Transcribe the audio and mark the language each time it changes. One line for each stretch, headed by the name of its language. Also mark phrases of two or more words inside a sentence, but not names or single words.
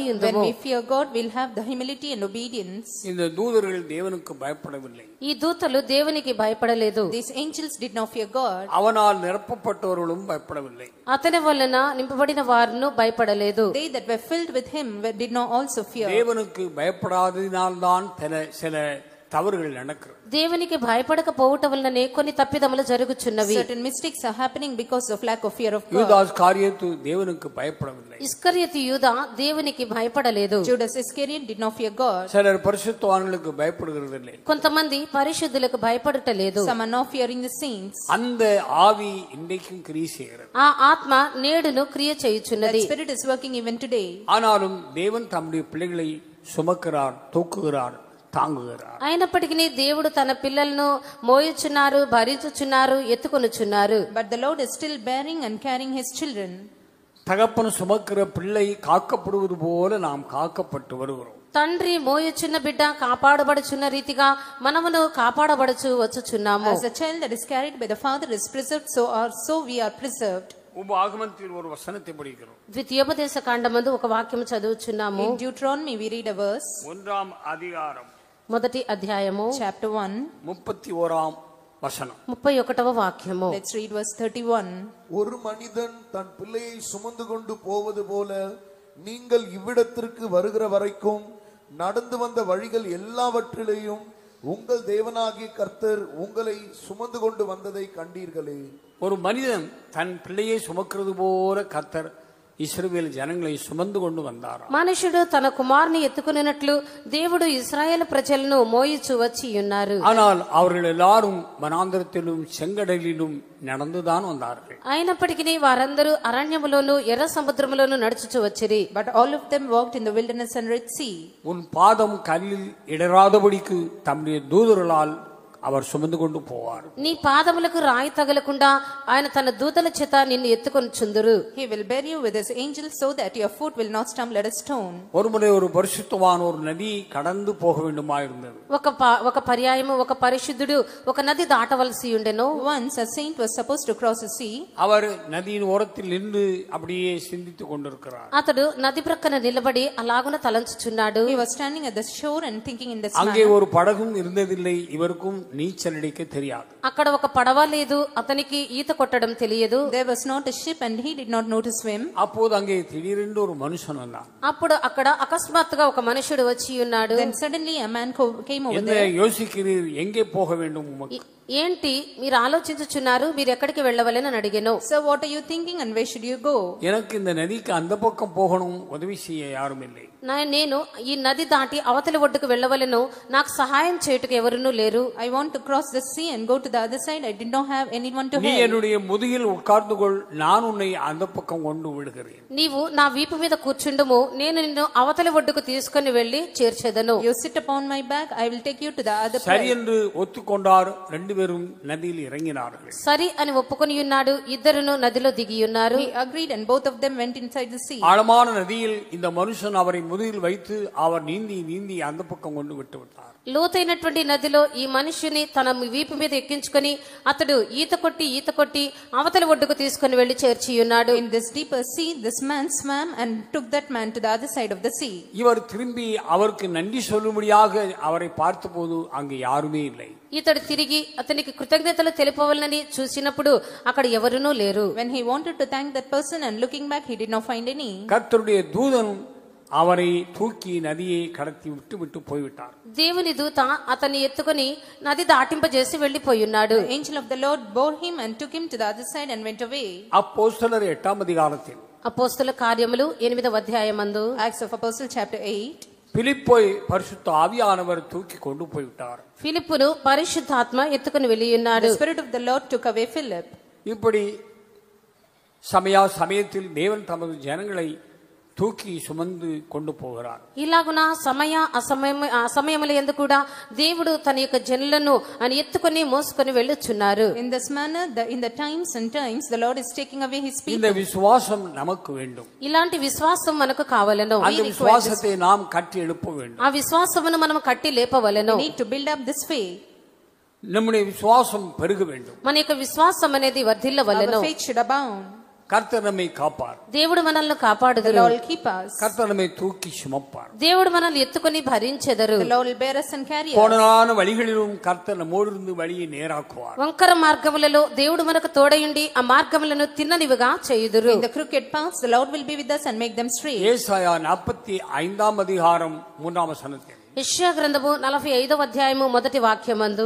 English: When
Telugu: ఉందుము.
English: we fear God, we'll have the humility and obedience.
Tamil: இந்த தூதர்கள் தேவனுக்கு பயப்படவில்லை.
Telugu: ఈ దూతలు దేవునికి భయపడలేదు.
English: These angels did not fear God.
Tamil: அவனால் நிரப்பப்பட்டவர்களும் பயப்படவில்லை.
Telugu: అతని వలన నింపబడిన వారును భయపడలేదు.
English: They that were filled with him did not also fear.
Tamil: தேவனுக்கு பயப்படாததினால்தான் சில தவறுகள் நடக்கிறது.
Telugu: దేవునికి భయపడకపోవటం వల్లనే కొన్ని తప్పిదములు జరుగుచున్నవి.
English: Certain mistakes are happening because of lack of fear of God.
Tamil: யூதாஸ் காரியத்து தேவனுக்கு பயப்படவில்லை.
Telugu: ఇస్కరియోతు యూదా దేవునికి భయపడలేదు.
English: Judas Iscariot did not fear God.
Tamil: சிலர் பரிசுத்தவான்களுக்கு பயப்படுகிறதில்லை.
Telugu: కొంతమంది పరిశుద్ధులకు భయపడటలేదు.
English: Some are not fearing the saints.
Tamil: அந்த ஆவி இன்றைக்கும் கிரியை செய்கிறது.
Telugu: ఆ ఆత్మ నేడును క్రియ చేయుచున్నది.
English: That spirit is working even today.
Tamil: ஆனாலும் தேவன் தம்முடைய பிள்ளைகளை சுமக்கிறார், தூக்குகிறார், தாங்குகிறார்.
Telugu: అయినప్పటికీ దేవుడు తన పిల్లలను మోయుచున్నారు, భరించుచున్నారు, ఎత్తుకొనుచున్నారు.
English: But the Lord is still bearing and carrying his children.
Tamil: தகப்பன் சுமக்கிற பிள்ளை காக்கப்படுவது போல நாம் காக்கப்பட்டு வருகிறோம்.
Telugu: తండ్రి మోయుచున్న బిడ్డ కాపాడబడుచున్న రీతిగా మనమును కాపాడబడుచు వచ్చుచున్నాము.
English: As a child that is carried by the father is preserved, so we are preserved.
Tamil: உபாகமத்தில் ஒரு வசனத்தை படிக்கிறோம்.
Telugu: ద్వితీయోపదేశ కాండమందు ఒక వాక్యం చదువుచున్నాము.
English: In Deuteronomy we read a verse.
Tamil: 1వ அதிகாரம்
Telugu: మొదటి అధ్యాయము
English: chapter 1
Tamil: 31వ வசனம்.
Telugu: 31వ వాక్యము.
English: Let's read verse 31.
Tamil: ஒரு மனிதன் தன் பிள்ளையை சுமந்து கொண்டு போவது போல நீங்கள் இவ்விடத்திற்கு வருகிற வரைக்கும் நடந்து வந்த வழிகள் எல்லாவற்றிலேயும் உங்கள் தேவனாகிய கர்த்தர் உங்களை சுமந்து கொண்டு வந்ததை கண்டீர்களே. ஒரு மனிதன் தன் பிள்ளையை சுமக்கிறது போல கர்த்தர் இஸ்ரவேல் ஜனங்களை சுமந்து கொண்டு வந்தாரு.
Telugu: మనుషుడు తన కుమారుని ఎత్తుకునేటట్లు దేవుడు ఇశ్రాయేలు ప్రజలను మోయిచు వచ్చి ఉన్నారు.
Tamil: ஆனால் அவர்கள் எல்லாரும் வனாந்தரத்திலும் செங்கடலிலும் நடந்துதான் வந்தார்கள்.
Telugu: అయినప్పటికీ వారందరూ అరణ్యములోను ఎర్ర సముద్రములోను నడుచుచు వచ్చిరి.
English: But all of them walked in the wilderness and Red Sea.
Tamil: உன் பாதம் கல்லில் இடராதபடிக்கு தம்முடைய தூதர்களால் அவர் சுமந்து கொண்டு போவார்.
Telugu: నీ పాదములకు రాయి తగలకుండా ఆయన తన దూతల చేత నిన్ను ఎత్తుకొని చుందురు.
English: He will bear you with his angels so that your foot will not stumble at a stone.
Tamil: ஒருமுறை ஒரு பரிசுத்தவான் ஒரு நதி கடந்து போக வேண்டுமாயிருந்தது.
Telugu: ఒక పర్యాయము ఒక పరిశుద్ధుడు ఒక నది దాటవలసి ఉండెను.
English: Once a saint was supposed to cross a sea.
Tamil: அவர் நதியின் ஓரத்தில் நின்று அப்படியே சிந்தித்துக் கொண்டிருக்கிறார்.
Telugu: అతడు నది ప్రక్కన నిలబడి అలాగున తలంచుచున్నాడు.
English: He was standing at the shore and thinking in this
Tamil: அங்கே
English: manner.
Tamil: ஒரு படகும் இருந்ததில்லை. இவருக்கும் நீச்சல் அடிக்க தெரியாது.
Telugu: అక్కడ ఒక పడవ లేదు, అతనికి ఈత కొట్టడం తెలియదు.
English: There was not a ship and he did not know to swim.
Tamil: அப்போது அங்கே திடீரென்று ஒரு மனுஷன் வந்தான்.
Telugu: అప్పుడు అక్కడ అకస్మాత్తుగా ఒక మనుషుడు వచ్చి ఉన్నాడు.
English: Then suddenly a man came over
Tamil: என்ன
English: there.
Tamil: யோசிக்கிறீர்? எங்கே போக வேண்டும் உமக்கு?
Telugu: ఏంటి మీరు ఆలోచించుచున్నారు, మీరు ఎక్కడికి వెళ్ళవలని అడిగాను.
English: Sir, what are you thinking and where should you go?
Tamil: எனக்கு இந்த நதிக்கு அந்த பக்கம் போகணும், உதவி செய்ய யாரும் இல்லை.
Telugu: నేను ఈ నది దాటి అవతలి ఒడ్డుకు వెళ్ళవలను, నాకు సహాయం చేయుటకు ఎవరునూ లేరు.
English: I want to cross the sea and go to the other side. I did not have anyone to
Tamil: நீ
English: help.
Tamil: என்னுடைய முதுகில் உட்கார்ந்து கொள், நான் உன்னை அந்த பக்கம் கொண்டு விடுகிறேன்.
Telugu: నీవు నా వీపు మీద కూర్చుండుము, నేను నిన్ను అవతలి ఒడ్డుకు తీసుకుని వెళ్లి చేర్చెదను.
English: You sit upon my back, I will take you to the other
Tamil: சரி
English: place.
Tamil: என்று ஒத்துக்கொண்டார். ரெண்டு பேரும் நதியில் இறங்கினார்கள்.
Telugu: సరి అని ఒప్పుకొని ఉన్నాడు. ఇద్దరును నదిలో దిగి ఉన్నారు.
English: He agreed and both of them went inside the sea.
Tamil: ஆழமான நதியில் இந்த மனுஷன் அவரை முதுகில் வைத்து அவர் நீந்தி நீந்தி அந்த பக்கம் கொண்டு விட்டு விட்டார்.
Telugu: లోతైనటువంటి నదిలో ఈ మనిషిని తన వీపు మీద ఎక్కించుకొని అతడు ఈత కొట్టి అవతలి ఒడ్డుకు తీసుకుని వెళ్లి చేర్చి ఉన్నాడు.
English: In this deeper sea, this man swam and took that man to the other side of the sea.
Tamil: இவர் திரும்பி அவருக்கு நன்றி சொல்லும்படியாக அவரை பார்த்தபோது அங்கு யாருமே இல்லை.
Telugu: ఇతడు తిరిగి అతనికి కృతజ్ఞతలు తెలుపవలనని చూసినప్పుడు అక్కడ ఎవరునూ లేరు.
English: When he wanted to thank that person and looking back, he did not find any.
Tamil: கர்த்தருடைய தூதன் அவரை தூக்கி நதியை கடத்தி விட்டு போய்விட்டார்.
Telugu: దేవుని దూత అతన్ని ఎత్తుకొని నది దాటింపజేసి వెళ్లిపోయి ఉన్నాడు.
English: The angel of the Lord bore him and took him to the other side and went away.
Tamil: அப்போஸ்தலர் 8వ அதிகாரத்தில்
Telugu: అపోస్తల కార్యములు 8వ అధ్యాయమందు
English: Acts of Apostles chapter 8.
Tamil: பிலிப்பை பரிசுத்த ஆவியானவர் தூக்கி கொண்டு போய்விட்டார்.
Telugu: ఫిలిప్పును పరిశుద్ధాత్మ ఎత్తుకుని వెళ్లి ఉన్నాడు.
English: The Spirit of the Lord took away Philip.
Tamil: இப்படி சமயத்தில் தேவன் தமது ஜனங்களை தூக்கி சுமந்து கொண்டு போகிறார்.
Telugu: ఇలాగున అసమయముల యందు కూడా దేవుడు తన యొక్క జనులను ఆయన ఎత్తుకొని మోసుకొని వెళ్ళుచున్నారు.
English: In this manner, in the times and times, the Lord is taking away his people.
Tamil: இந்த விசுவாசம் நமக்கு வேண்டும்.
Telugu: ఇలాంటి విశ్వాసం మనకు కావాలను.
Tamil: அந்த விசுவாசத்தை நாம் கட்டி எழுப்ப வேண்டும்.
Telugu: ఆ విశ్వాసమును మనం కట్టి లేపవలెను.
English: We need to build up this faith.
Tamil: நம்முடைய விசுவாசம் பெருக வேண்டும்.
Telugu: మన యొక్క విశ్వాసం అనేది వర్ధిల్లవలెను.
English: Our faith should abound.
Tamil: கர்த்தர் நம்மை காப்பார்.
Telugu: దేవుడు మనల్ని
English: The
Telugu: కాపాడుదురు.
English: Lord will keep us.
Tamil: கர்த்தர் நம்மை தூக்கி சுமப்பார்.
Telugu: దేవుడు మనల్ని ఎత్తుకొని భరించెదరు.
English: The Lord will bear us and carry us.
Tamil: கோணலான வழிகளிலும் கர்த்தர் நம்மோடு இருந்து வழியை நேராக்குவார்.
Telugu: వంకర మార్గములలో దేవుడు మనకు తోడయుండి ఆ మార్గములను తిన్ననివిగా చేయుదురు.
English: In the crooked paths, the Lord will be with us and make them straight.
Tamil: ஏசாயா 45వ அதிகாரம் 3వ வசனத்தில்
Telugu: యెషయా గ్రంథము 45వ అధ్యాయము మొదటి వాక్యమందు